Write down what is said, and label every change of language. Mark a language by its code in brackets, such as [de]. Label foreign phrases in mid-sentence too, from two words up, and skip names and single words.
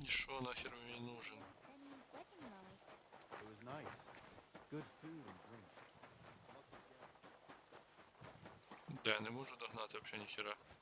[uk] Що нахер мені нужен? [en] It was nice. Good food and drink. [uk] Да, я не можу догнати взагалі ніхера.